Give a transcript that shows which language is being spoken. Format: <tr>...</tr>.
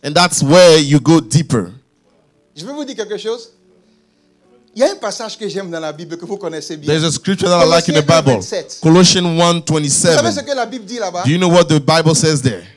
<en>and that's where you go deeper.</en> <fr>Je vais vous dire quelque chose. Il y a un passage que j'aime dans la Bible que vous connaissez bien.</fr> <en>There's a scripture that I like in the Bible,</en> <fr>Colossiens 1:27.</fr> <en>Colossians</en> <fr>Vous savez ce</fr> <en>1:27.</en> <fr>que la Bible dit là-bas?</fr> <en>Do you know what the Bible says there?</en>